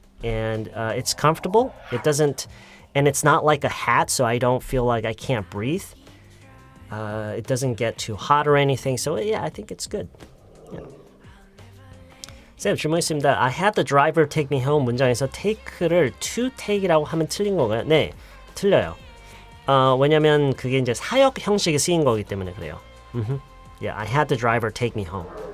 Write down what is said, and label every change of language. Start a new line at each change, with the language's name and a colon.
English: And it's comfortable. And it's not like a hat, so I don't feel like I can't breathe. It doesn't get too hot or anything. So yeah, I think it's good. Yeah.
Korean: 쌤, 질문 있습니다.
English: I had the driver take me home
Korean: 문장에서 take를 to take이라고 하면 틀린 건가요? 네, 틀려요. 왜냐면 그게 이제 사역 형식이 쓰인 거기 때문에 그래요.
English: Yeah, I had the driver take me home.